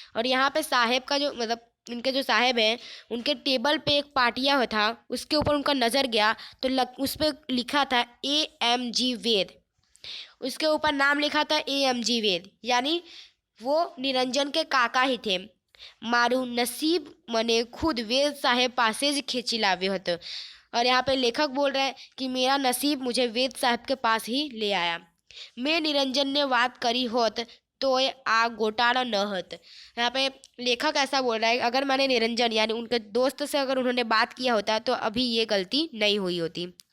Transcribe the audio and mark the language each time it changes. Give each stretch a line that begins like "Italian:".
Hindi: और यहाँ पे साहेब का जो मतलब उनके जो साहेब हैं उनके टेबल पे एक पाटिया था, उसके ऊपर उनका नज़र गया तो उस पर लिखा था AMG वेद। उसके ऊपर नाम लिखा था AMG वेद, यानी वो निरंजन के काका ही थे।
Gujarati: मारू नसीब मने खुद वेद साहेब पासे ज खींची लाव्यो हतो।
Hindi: और यहाँ पे लेखक बोल रहे हैं कि मेरा नसीब मुझे वेद साहब के पास ही ले आया।
Gujarati: मैं निरंजन ने बात करी होत तो आ घोटाला न होत।
Hindi: यहाँ पे लेखक ऐसा बोल रहा है अगर मैंने निरंजन यानी उनके दोस्त से अगर उन्होंने बात किया होता तो अभी ये गलती नहीं हुई होती।